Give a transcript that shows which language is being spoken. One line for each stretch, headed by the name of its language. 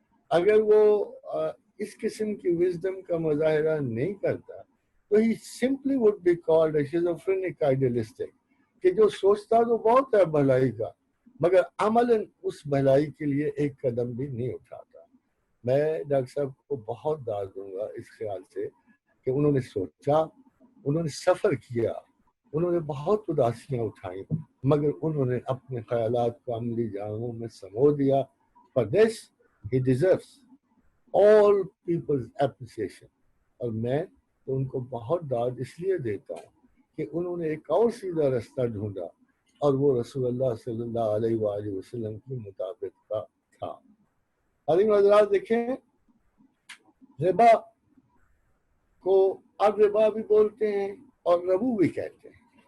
Urdu: اگر وہ اس قسم کی وزڈم کا مظاہرہ نہیں کرتا تو
English: he simply would be called a schizophrenic idealistic,
Urdu: کہ جو سوچتا تو بہت ہے بھلائی کا مگر عملاً اس بھلائی کے لیے ایک قدم بھی نہیں اٹھاتا. میں ڈاکٹر صاحب کو بہت داد دوں گا اس خیال سے کہ انہوں نے سوچا, انہوں نے سفر کیا, انہوں نے بہت اداسیاں اٹھائیں, مگر انہوں نے اپنے خیالات کو عملی جاموں میں سمو دیا.
English: For this he deserves all people's appreciation.
Urdu: اور میں تو ان کو بہت داد اس لیے دیتا ہوں کہ انہوں نے ایک اور سیدھا رستہ ڈھونڈا, اور وہ رسول اللہ صلی اللہ علیہ وآلہ وسلم کے مطابق کا تھا. عظیم حضرات دیکھیں, ربا کو الربا بھی بولتے ہیں اور ربو بھی کہتے ہیں.